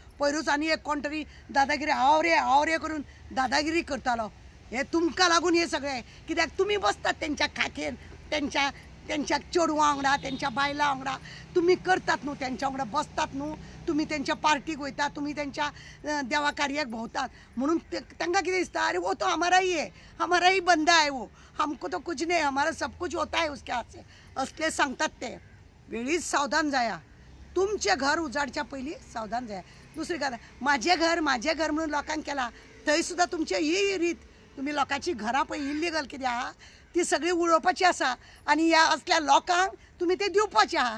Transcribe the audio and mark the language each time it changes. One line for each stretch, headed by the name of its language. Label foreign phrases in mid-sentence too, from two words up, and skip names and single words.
Konkani: पयरूच आनी एक कोण तरी दादागिरी हावरे करून दादागिरी करतालो. हे तुमकां लागून हे सगळे. कित्याक तुमी बसतात तेंच्या खाखेर, तेंच्या चेडवां वांगडा, तेंच्या बायलां वांगडा तुमी करतात न्हू, तेंच्या वांगडा बसतात न्हू, तुमी तेंच्या पार्टीक वयतात, तुमी तेंच्या देवा कार्याक भोंवतात. म्हणून तांकां कितें दिसता,
Hindi: अरे वो तो हमारा ही है, हमारा ही बंदा है वो, हमको तो कुछ नहीं, हमारा सब कुछ होता है उसके हाथ से,
Konkani: असले सांगतात ते. वेळीच सावधान जाया. तुमचें घर उजाडच्या पयलीं सावधान जाया. दुसरी गजाल, म्हाजें घर म्हणून लोकांक केला, थंय सुद्दां तुमची ही रीत. तुमी लोकांची घरां पळय इल्लिगल कितें आहा ती सगळी उडोवपाची आसा आनी ह्या असल्या लोकांक तुमी ते दिवपाचे आहा.